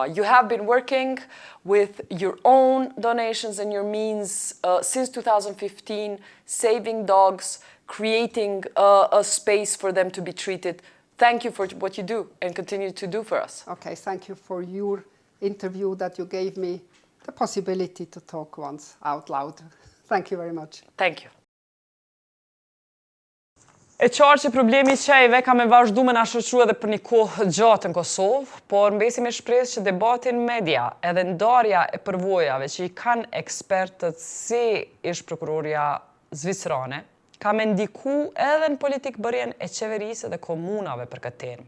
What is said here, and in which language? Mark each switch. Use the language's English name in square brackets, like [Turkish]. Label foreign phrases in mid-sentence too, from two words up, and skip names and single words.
[English] You have been working with your own donations and your means since 2015, saving dogs, creating a space for them to be treated. Thank you for what you do and continue to do for us. Okay, thank you for your interview that you gave me the possibility to talk once out loud. Thank you very much. Thank you. [Albanian] E qartë që problemi i qejve ka me vazhdu me na shoqëru edhe për një kohë gjatë në Kosovë, por mbesi me shpresë që debatin media edhe ndarja e përvojave që i kanë ekspertët si ish prokuroria zvicerane, ka me ndiku edhe në politikë bërjen e qeverisë dhe komunave për këtë temë.